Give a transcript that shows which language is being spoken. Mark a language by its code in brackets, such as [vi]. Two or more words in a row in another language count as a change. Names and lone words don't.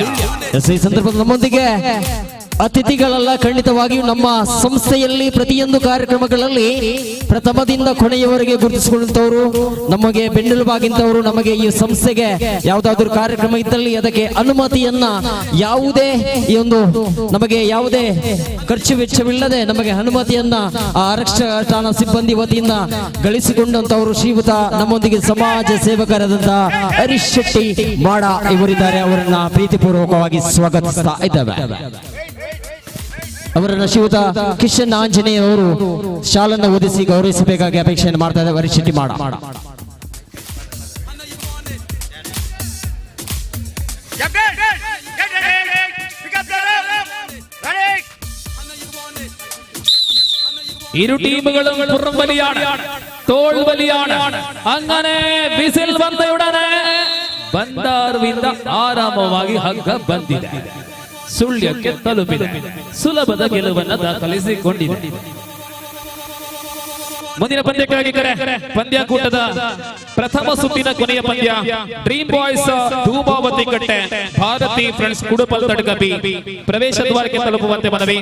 [kn] ಈ ಸಂದರ್ಭದಲ್ಲಿ ನಮ್ಮೊಂದಿಗೆ ಅತಿಥಿಗಳೆಲ್ಲ ಖಂಡಿತವಾಗಿಯೂ ನಮ್ಮ ಸಂಸ್ಥೆಯಲ್ಲಿ ಪ್ರತಿಯೊಂದು ಕಾರ್ಯಕ್ರಮಗಳಲ್ಲಿ ಪ್ರಥಮದಿಂದ ಕೊನೆಯವರೆಗೆ ಗುರುತಿಸಿಕೊಂಡಂತವರು, ನಮಗೆ ಬೆನ್ನೆಲುಬಾಗಿಂತವರು, ನಮಗೆ ಈ ಸಂಸ್ಥೆಗೆ ಯಾವುದಾದ್ರೂ ಕಾರ್ಯಕ್ರಮ ಇದ್ದಲ್ಲಿ ಅದಕ್ಕೆ ಅನುಮತಿಯನ್ನ ನಮಗೆ ಯಾವುದೇ ಖರ್ಚು ವೆಚ್ಚವಿಲ್ಲದೆ ನಮಗೆ ಅನುಮತಿಯನ್ನ ಆರಕ್ಷಕ ಠಾಣಾ ಸಿಬ್ಬಂದಿ ವತಿಯಿಂದ ಗಳಿಸಿಕೊಂಡಂತವರು ಶ್ರೀಯುತ ನಮ್ಮೊಂದಿಗೆ ಸಮಾಜ ಸೇವಕರಾದಂತಹ ಹರೀಶ್ ಶೆಟ್ಟಿ ಮಾಡ ಇವರಿದ್ದಾರೆ. ಅವರನ್ನ ಪ್ರೀತಿಪೂರ್ವಕವಾಗಿ ಸ್ವಾಗತಿಸ್ತಾ ಇದ್ದೇವೆ. ಅವರನ್ನ ಶ್ರೀಯುತ ಕಿಶನ್ ಆಂಜನೇಯ ಅವರು ಶಾಲನ್ನು ಓದಿಸಿ ಗೌರವಿಸಬೇಕಾಗಿ ಅಪೇಕ್ಷೆಯನ್ನು ಮಾಡ್ತಾ ಇದ್ದಾರೆ. ಹರೀಶ್ ಶೆಟ್ಟಿ ಮಾಡ. [ml] ഇരു ടീമുകളും പുറം വലിയാണ്, തോൾ വലിയാണ്. അങ്ങനെ വിസിൽ വന്നയുടനെ [kn] ಬಂದಾರುವಿಂದ ಆರಾಮವಾಗಿ ಹಗ್ಗ ಬಂದಿದೆ, ಸುಳ್ಯಕ್ಕೆ ತಲುಪಿದೆ, ಸುಲಭದ ಗೆಲುವನ್ನು ದಾಖಲಿಸಿಕೊಂಡಿದೆ. ಮುಂದಿನ ಪಂದ್ಯಕ್ಕಾಗಿ ಪಂದ್ಯಾಕೂಟದ ಪ್ರಥಮ ಸುತ್ತಿನ ಕೊನೆಯ ಪಂದ್ಯ ಡ್ರೀಮ್ ಬಾಯ್ಸ್ ಧೂಮಾವತಿ ಕಟ್ಟೆ ಭಾರತಿ ಫ್ರೆಂಡ್ಸ್ ಕುಡುಪಲ್ ತಡಕಪಿ ಪ್ರವೇಶ ದ್ವಾರಕ್ಕೆ ತಲುಪುವಂತೆ ಮನವಿ.